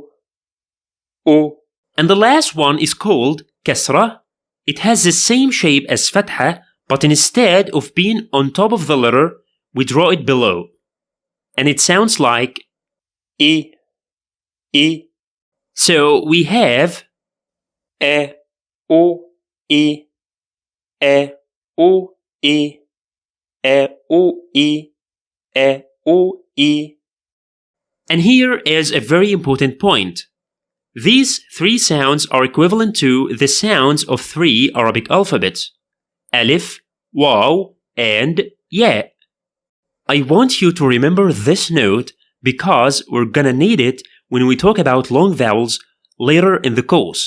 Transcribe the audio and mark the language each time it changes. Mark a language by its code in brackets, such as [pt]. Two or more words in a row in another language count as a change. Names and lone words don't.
[en] And the last one is called kasra. It has the same shape as fatha, but instead of being on top of the letter, we draw it below. And it sounds like e. So we have e, o, e, A, O, E, A, O, E, A, O, E. And here is a very important point. These three sounds are equivalent to the sounds of three Arabic alphabets: Alif, Waw, and Ya. I want you to remember this note because we're gonna need it when we talk about long vowels later in the course.